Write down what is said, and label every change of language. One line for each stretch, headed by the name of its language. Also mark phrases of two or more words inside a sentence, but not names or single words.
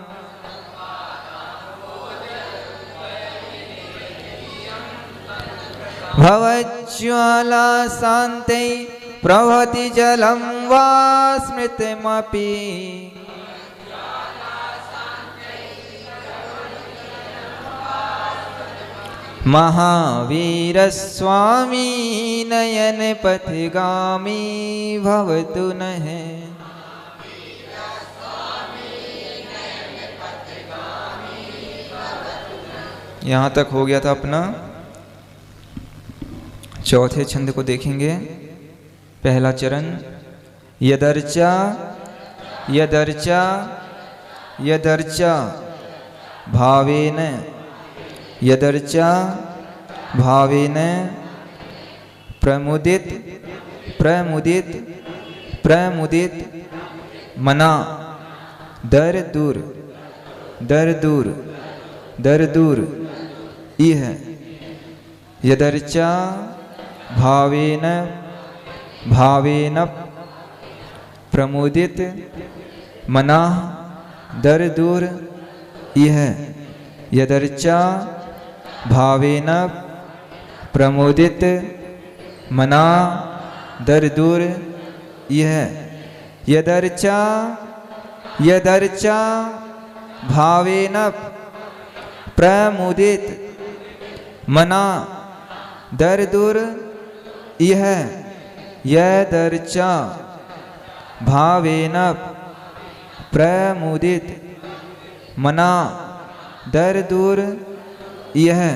Sanskrit: भवज्ज्वाला शान्ते प्रभवति जलं वा स्मृतमपि महावीर स्वामी नयन पथिगामी भवतु नः
Hindi: यहाँ तक हो गया था अपना। चौथे छंद को देखेंगे। पहला चरण
Sanskrit: यदर्चा यदर्चा यदर्चा भावेन यदर्चा भावेन प्रमुदित प्रमुदित प्रमुदित मना दर दूर दर दूर दर दूर इह यदर्चा भावेन भावेन प्रमुदित मना दर दूर इह यदर्चा भावेन प्रमुदित मना दर दूर यह यदर्चा यदर्चा भावेन प्रमुदित मना दर दूर यह यदर्चा भावेन प्रमुदित मना दर दूर यह